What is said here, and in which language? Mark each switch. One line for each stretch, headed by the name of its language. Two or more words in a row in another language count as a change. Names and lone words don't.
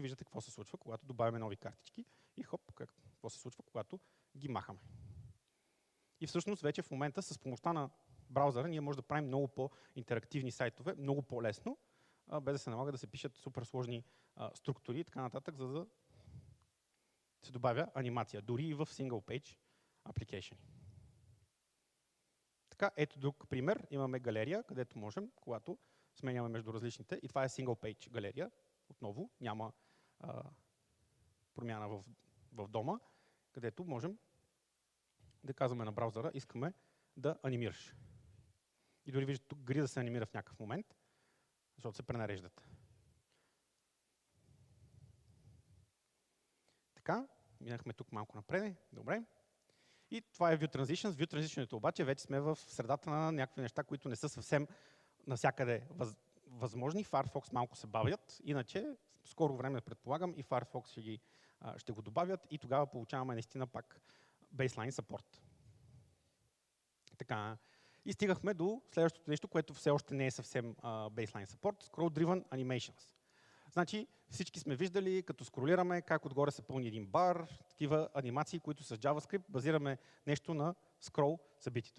Bulgarian: Виждате какво се случва, когато добавяме нови картички и хоп, какво се случва, когато ги махаме. И всъщност вече в момента с помощта на браузъра ние можем да правим много по-интерактивни сайтове, много по-лесно, без да се налага да се пишат супер сложни структури и така нататък, за да се добавя анимация, дори и в
English: single page application.
Bulgarian: Така, ето друг пример. Имаме галерия, където можем, когато сменяме между различните, и това е
English: single page
Bulgarian: галерия. Отново няма промяна в дома, където можем да казваме на браузъра, искаме да анимираш. И дори виждате тук грида се анимира в някакъв момент, защото се пренареждат. Така, минахме тук малко напред. Добре. И това е View Transitions. View Transition обаче вече сме в средата на някакви неща, които не са съвсем навсякъде възможни. Firefox малко се бавят, иначе в скоро време предполагам и Firefox ще го добавят и тогава получаваме наистина пак
English: baseline support.
Bulgarian: Така, и стигахме до следващото нещо, което все още не е съвсем
English: baseline support,
Bulgarian: Scroll-Driven Animations. Значи всички сме виждали, като скролираме, как отгоре се пълни един бар, такива анимации, които с JavaScript базираме нещо на scroll събитието.